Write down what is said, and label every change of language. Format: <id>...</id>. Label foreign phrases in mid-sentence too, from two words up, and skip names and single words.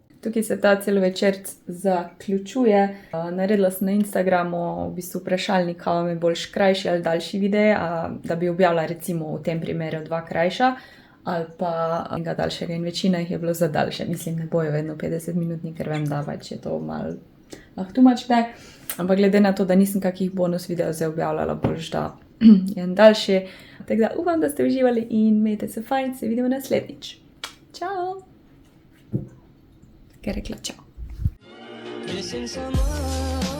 <sl>tukaj se ta celovečerc zaključuje. Naredila sem na Instagramu v bistvu vprašalnik, kaj vam je boljš krajši ali daljši videe, da bi objavila recimo v tem primeru 2 krajša ali pa enega daljšega in večina jih je bilo za daljše. Mislim, ne bojo vedno 50 minutni, ker vem, da pač je to malo</sl> <en>too much</en> <sl>kdaj. Ampak glede na to, da nisem kakih bonus videov zdaj objavljala, boljš da je en daljši. Tako da upam, da ste uživali in imejte se fajn, se vidimo naslednjič. Čau! Kaj rekla čau?</sl> <en>Missing someone</en>